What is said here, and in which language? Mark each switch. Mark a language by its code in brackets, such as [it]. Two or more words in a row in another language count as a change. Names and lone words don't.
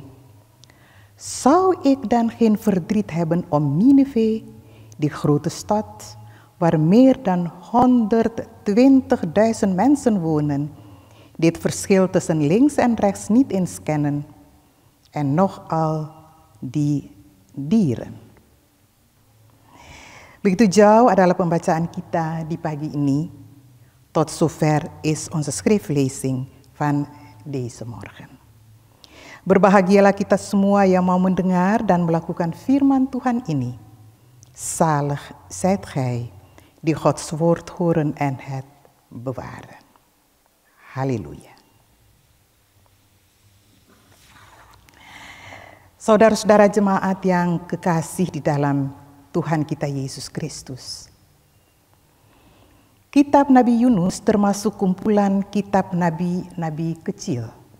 [nl] Zou ik dan geen verdriet hebben om Nineve, die grote stad, waar meer dan 120.000 mensen wonen, die het verschil tussen links en rechts niet eens kennen, en nogal die dieren. [id] Begitu jauh adalah pembacaan kita di pagi ini. [nl] Tot zover is onze schriftlezing van deze morgen. [id] Berbahagialah kita semua yang mau mendengar dan melakukan firman Tuhan ini. [nl] Zalig zijt gij die Gods woord horen en het bewaren. Halleluja. [id] Saudara-saudara jemaat yang kekasih di dalam Tuhan kita Yesus Kristus. Kitab Nabi Yunus termasuk kumpulan kitab nabi-nabi kecil.